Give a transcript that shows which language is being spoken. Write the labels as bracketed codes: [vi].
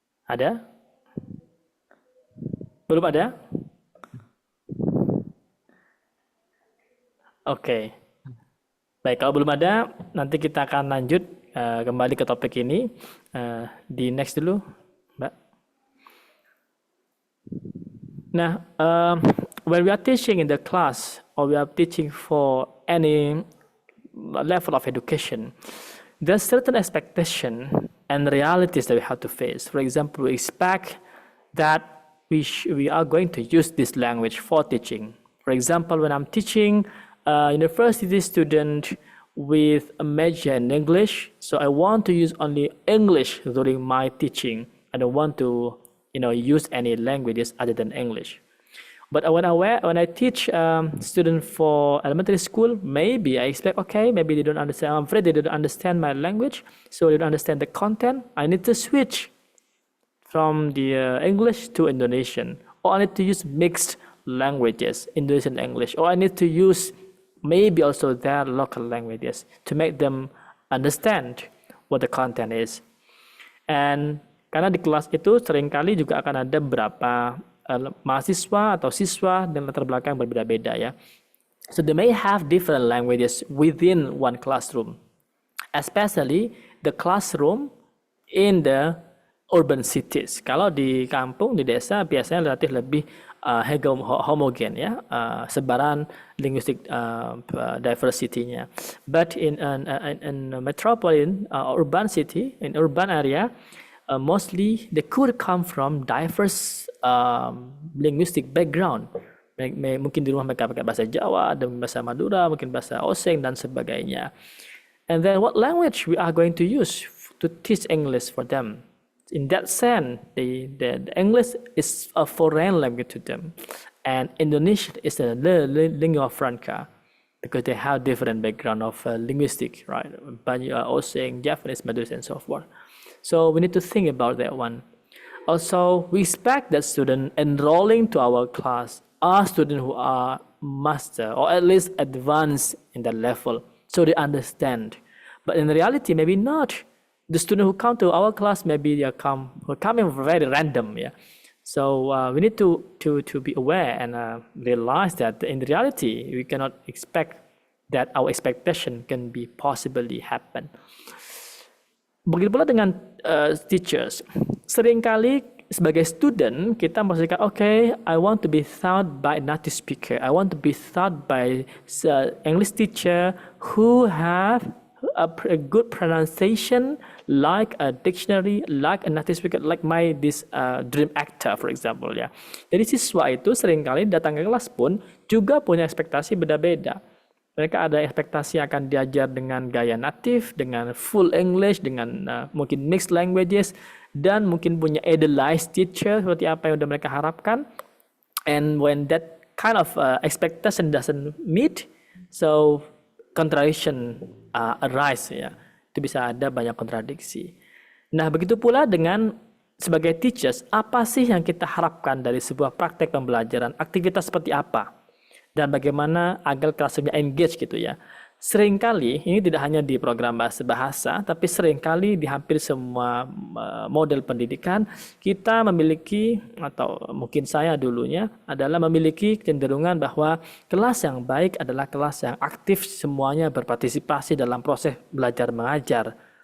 [id] Ada? Belum ada? Oke. Baik, kalau belum ada, nanti kita akan lanjut kembali ke topik ini. Di next dulu, Mbak. [en] Nah, when we are teaching in the class or we are teaching for any level of education, there's certain expectation and realities that we have to face. For example, we expect that we are going to use this language for teaching. For example, when I'm teaching a university student with a major in English, so I want to use only English during my teaching. I don't want to, use any languages other than English. But when I teach students for elementary school, maybe I expect, okay, maybe they don't understand. I'm afraid they don't understand my language, so they don't understand the content. I need to switch from the English to Indonesian, or I need to use mixed languages, Indonesian English, or I need to use maybe also their local languages to make them understand what the content is. [id] And karena di kelas itu seringkali juga akan ada beberapa mahasiswa atau siswa dengan latar belakang berbeda-beda ya. [en] So they may have different languages within one classroom, especially the classroom in the urban cities. [id] Kalau di kampung, di desa biasanya relatif lebih homogen ya, sebaran linguistic diversity-nya. [en] But in metropolitan urban city, in urban area, mostly they could come from diverse linguistic background. [id] Mungkin di rumah mereka pakai bahasa Jawa, dan bahasa Madura, mungkin bahasa Osing dan sebagainya. [en] And then what language we are going to use to teach English for them? In that sense, the English is a foreign language to them, and Indonesian is a lingua franca because they have different background of linguistic, right? Banyak Osing, Japanese, Madura, and so forth. So we need to think about that one. Also, we expect that students enrolling to our class are students who are master or at least advanced in that level, so they understand. But in reality, maybe not. The students who come to our class, maybe they are coming very random, yeah. So we need to be aware and realize that in reality, we cannot expect that our expectation can be possibly happen. [id] Begitu pula dengan teachers. Seringkali sebagai student kita memastikan, [en] okay, I want to be taught by a native speaker. I want to be taught by English teacher who have a good pronunciation, like a dictionary, like a native speaker, like this dream actor, for example, ya. [id] Jadi siswa itu seringkali datang ke kelas pun juga punya ekspektasi beda-beda. Mereka ada ekspektasi akan diajar dengan gaya native, dengan [en] full English, [id] dengan mungkin mixed languages, dan mungkin punya idealized teacher seperti apa yang sudah mereka harapkan. [en] And when that kind of expectation doesn't meet, so contradiction arise ya. [id] Itu bisa ada banyak kontradiksi. Nah, begitu pula dengan sebagai teachers, apa sih yang kita harapkan dari sebuah praktek pembelajaran, aktivitas seperti apa, dan bagaimana agar classroom-nya engage gitu ya. Seringkali, ini tidak hanya di program bahasa, tapi seringkali di hampir semua model pendidikan, kita memiliki, atau mungkin saya dulunya, adalah memiliki kecenderungan bahwa kelas yang baik adalah kelas yang aktif semuanya berpartisipasi dalam proses belajar mengajar.